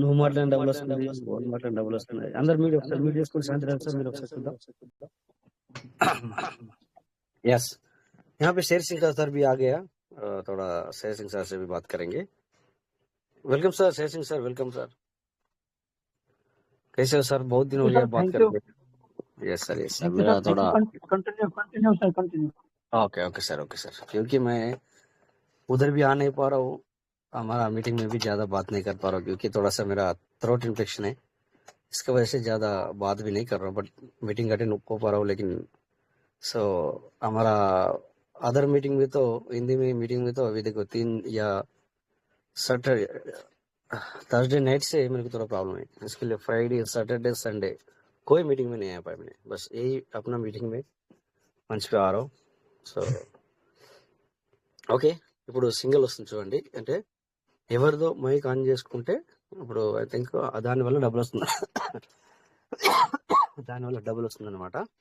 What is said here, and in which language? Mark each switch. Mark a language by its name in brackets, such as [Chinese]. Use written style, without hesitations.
[Telugu] నువ్వు మాట్లాడిన డబుల్ వస్తుంది, మాట్లాడిన డబుల్ వస్తుంది. అందరు మీరు ఒకసారి మీట్ చేసుకుని శాంతిరాజ్ సార్ మీరు ఒకసారి చూద్దాం. [Hindi] यस, यहाँ पे शेर सिंह का सर भी आ गया, थोड़ा शेर सिंह सर से भी बात करेंगे. Welcome sir, Sher Singh sir, welcome sir. कैसे हो सर? बहुत दिन हो गया बात करते. Yes sir, yes sir. मेरा थोड़ा continue sir, continue. Okay sir, okay sir. क्योंकि मैं उधर भी आ नहीं पा रहा हूँ, हमारा मीटिंग में भी ज्यादा बात नहीं कर पा रहा हूँ, क्योंकि थोड़ा सा मेरा थ्रोट इन्फेक्शन है, इसकी वजह से ज्यादा बात भी नहीं कर रहा हूँ. बट मीटिंग अटेंड हो पा रहा हूँ. लेकिन सो हमारा अदर मीटिंग में तो हिंदी में मीटिंग में तो अभी देखो 3 या सैटरडे थर्सडे नाइट से मेरे को थोड़ा प्रॉब्लम है. इसके लिए फ्राइडे सैटरडे संडे कोई मीटिंग में नहीं आ पाया मैंने. बस यही अपना मीटिंग में मंच पे आ रहा हूँ. [Telugu] సో ఓకే, ఇప్పుడు సింగిల్ వస్తుంది చూడండి. అంటే ఎవరిదో మైక్ ఆన్ చేసుకుంటే ఇప్పుడు [English] I think [Telugu] దానివల్ల డబ్బులు వస్తుంది, దానివల్ల డబ్బులు వస్తుంది అనమాట.